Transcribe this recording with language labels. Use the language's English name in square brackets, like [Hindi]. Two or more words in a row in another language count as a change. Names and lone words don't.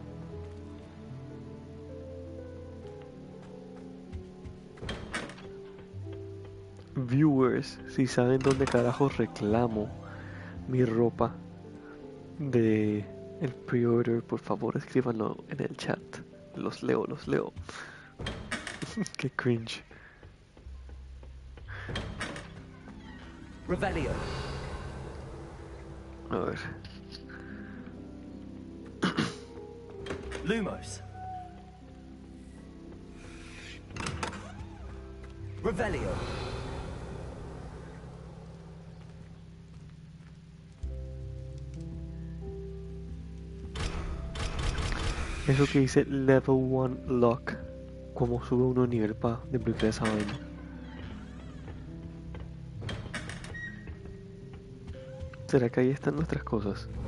[Spanish] Viewers, si saben dónde carajos reclamo mi ropa de el pre-order, por favor escríbanlo en el chat. Los leo. Qué cringe. Revelio. A ver. Lumos. Revelio. Eso que dice [English] Level 1 Lock. [Spanish] ¿Cómo sube uno de nivel para desbloquear esa vaina? ¿Será que ahí están nuestras cosas?